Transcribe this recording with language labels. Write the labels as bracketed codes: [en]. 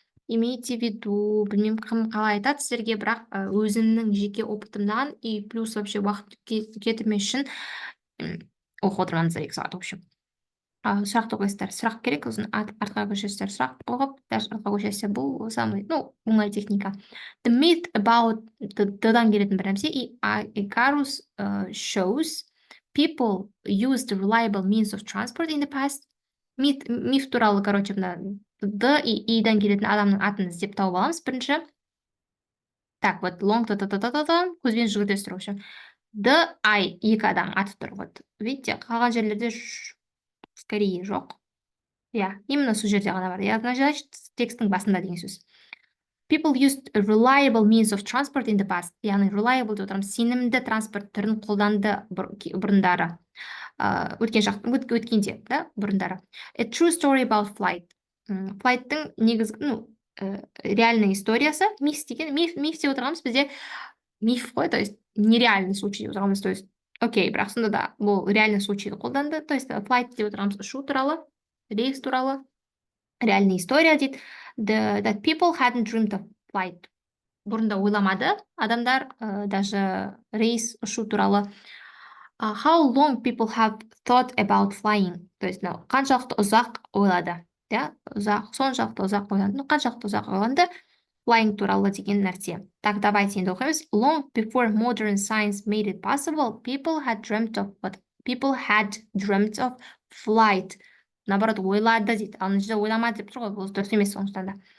[ru] Имейте в виду, [kk] білмеймін кім қалай айтады сіздерге, бірақ өзімнің жеке опытымнан [ru] и плюс вообще [kk] уақыт кетірмес үшін оқып отырмаңыздар 2 сағат, [ru] в общем. [kk] Сұрақты қойсыздар, сұрақ керек, сосын артқа көшесіздер, сұрақ қойып, даже артқа көшесіздер, бұл самый, оңай техника. [en] The myth about [kk] дан келетін бір нәрсе, [en] Icarus shows people used reliable means of transport in the past. [kk] Миф туралы, короче, мына и дан келетін адамның атын іздеп тауып аламыз бірінші. [ru] Так, вот, [kk] long көзбен жүгіртесіздер, [ru] в общем. [kk] екі адам аты тұр, вот. [ru] Видите, [kk] қалған жерлерде [ru] скорее [kk] жоқ. [ru] Именно [kk] сол жерде ғана бар. [ru] Значит, [kk] текстің басында деген сөз. [en] People used a reliable means of transport in the past. [kk] Яғни reliable деп отырмыз, сенімді транспорт түрін қолданды бұрындары. Өткенде, да, бұрындары. [en] A true story about flight. [kk] Флайттың негізгі, реальный историясы, миф деген, миф деп отырғанымыз бізде миф қой, [ru] то есть нереальный случай [kk] деп отырғанымыз, то есть окей, бірақ сонда да бұл реальный случайды қолданды, то есть flight деп отырғанымыз ұшу туралы, рейс туралы, [ru] реальная история [kk] дейді. [en] That people hadn't dreamed of flight. [kk] Бұрында ойламады адамдар даже рейс ұшу туралы. [en] How long people have thought about flying. [kk] То есть, қаншалықты ұзақ ойлады. Соншалықты ұзақ ойланды. Қаншалықты ұзақ ойланды flying туралы деген нәрсе. [ru] Так, давайте [kk] енді оқимыз. [en] Long before modern science made it possible, people had dreamt of what? People had dreamt of flight. [ru] Наоборот, [kk] ойлады дейді. Ал мына жерде ойламады деп тұр ғой, бұл дұрыс емес сондықтан да.